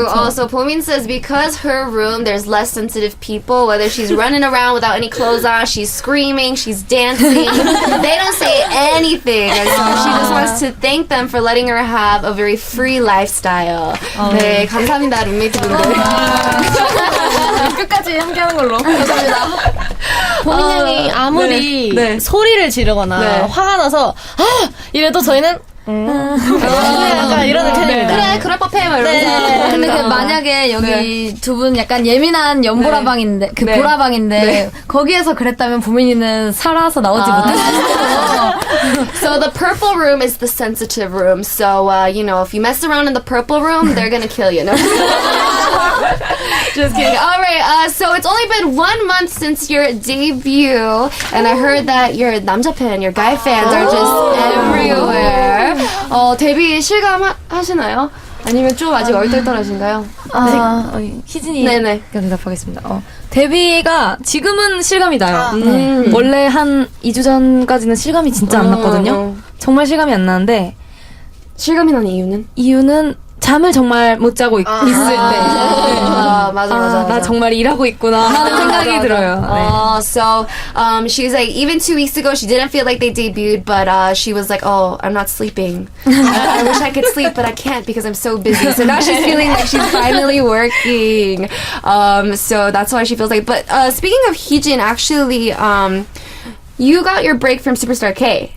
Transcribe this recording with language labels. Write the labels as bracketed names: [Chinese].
[English] So Pomin says because her room there's less sensitive people, whether she's running around without any clothes on, she's screaming, she's dancing, they don't say anything. And so she just wants to thank them for letting her have a very free lifestyle. [Korean] 네, 감사합니다, 룸메이트 분들. 끝까지 함께하는 걸로. 보민 양이 아무리 소리를 지르거나 화가 나서 이래도 저희는 약간 이런 느낌입니다. 그래, 그럴 법해, 막 이러면서. 근데 만약에 여기 두 분 약간 예민한 연보라방인데 보라방인데 거기에서 그랬다면 보민이는 살아서 나오지 못했어요. [English] So the purple room is the sensitive room. So, if you mess around in the purple room, they're gonna kill you. No? Just kidding. All right. So it's only been 1 month since your debut, and I heard that your [Korean] 남자 팬, [English] your guy fans are just everywhere. [Korean] 데뷔 실감하시나요? 아니면 좀 아직 얼떨떨하신가요? 희진이가 대답하겠습니다. 데뷔가 지금은 실감이 나요. 원래 한 2주 전까지는 실감이 진짜 안 났거든요. 정말 실감이 안 나는데 실감이 나는 이유는? 이유는 잠을 정말 못 자고 있을 때. 맞아. 나 정말 일하고 있구나 하는 생각이 들어요. [English] So she's like, even 2 weeks ago, she didn't feel like they debuted, but she was like, I'm not sleeping. I wish I could sleep, but I can't because I'm so busy. So now she's feeling like she's finally working. So that's why she feels like. But speaking of Heejin, actually, you got your break from Superstar K.